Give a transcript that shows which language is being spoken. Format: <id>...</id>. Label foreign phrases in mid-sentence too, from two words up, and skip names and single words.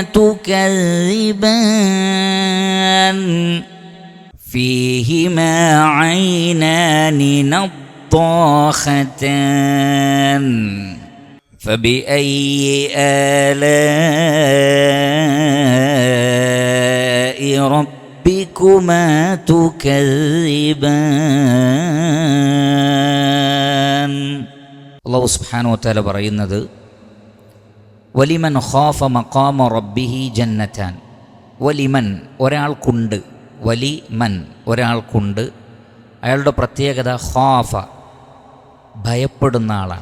<ar>تكذبان فيهما عينان نضاختان فبأي آلاء ربكما تكذبان الله سبحانه وتعالى പറയുന്നത് ولمن خاف مقام ربه جنتان.</ar> <ml>വലിമൻ ഒരാൾക്കുണ്ട്, വലിമൻ ഒരാൾക്കുണ്ട്, അയാളുടെ പ്രത്യേകത ഖാഫ ഭയപ്പെടുന്ന ആളാണ്.</ml>